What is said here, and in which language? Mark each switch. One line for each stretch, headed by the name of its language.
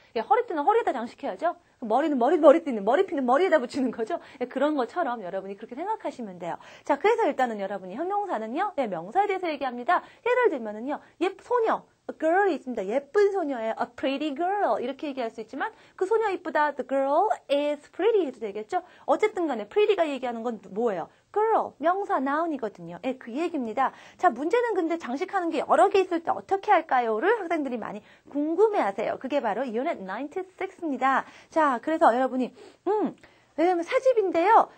Korean: 허리띠는 허리에다 장식해야죠. 머리는 머리띠는 머리핀은 머리에다 붙이는 거죠. 그런 것처럼 여러분이 그렇게 생각하시면 돼요. 자, 그래서 일단은 여러분이 형용사는요, 명사에 대해서 얘기합니다. 예를 들면은요, 소녀. A girl이 있습니다. 예쁜 소녀예요.
English: A pretty girl.
Korean: 이렇게 얘기할 수 있지만 그 소녀 이쁘다.
English: The girl is pretty
Korean: 해도 되겠죠. 어쨌든 간에 pretty가 얘기하는 건 뭐예요? girl, 명사, noun이거든요. 그 얘기입니다. 자, 문제는 근데 장식하는 게 여러 개 있을 때 어떻게 할까요?를 학생들이 많이 궁금해하세요. 그게 바로 Unit 96입니다. 자, 그래서 여러분이 왜냐면 새 집인데요.